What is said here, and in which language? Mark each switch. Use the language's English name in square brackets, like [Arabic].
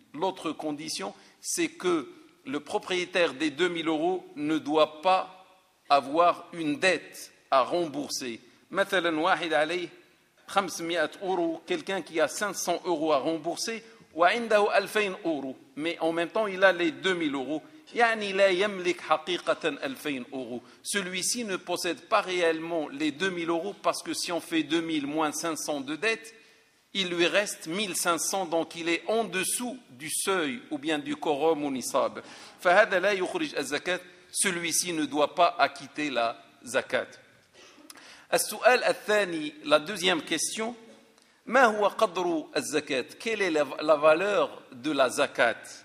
[French] L'autre condition, c'est que le propriétaire des 2000 euros ne doit pas avoir une dette à rembourser. [Arabic] Mathalan wahid alayhi [French] 500 euros, quelqu'un qui a 500 euros à rembourser, [Arabic] wa indahu [French] 2000 euros, mais en même temps il a les 2000 euros. [Arabic] يعني لا يملك حقيقة 2000 euros. [French] Celui-ci ne possède pas réellement les 2000 euros parce que si on fait 2000 moins 500 de dette, il lui reste 1500, donc il est en dessous du seuil ou bien du quorum ou nisab. [Arabic] فهذا لا يخرج الزكاة. [French] Celui-ci ne doit pas acquitter la zakat. [Arabic] السؤال الثاني, [French] la deuxième question, [Arabic] ما هو قدر الزكاة؟ [French] Quelle est la valeur de la zakat?